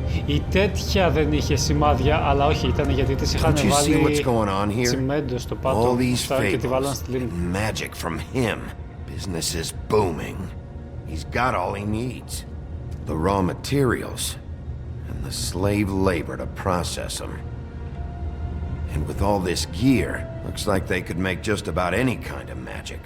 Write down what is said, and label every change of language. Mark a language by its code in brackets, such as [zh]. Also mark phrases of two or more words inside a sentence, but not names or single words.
[el] Η τέτοια δεν είχε σημάδια, αλλά όχι, ήταν γιατί τις είχαν βάλει τσιμέντο στο πάτο και τη βάλαν στη λίμνη. [en] Magic from him. Business is booming. He's got all he needs. The raw materials and the slave labor to process them. And with all this gear, looks like they could make just about any kind of magic.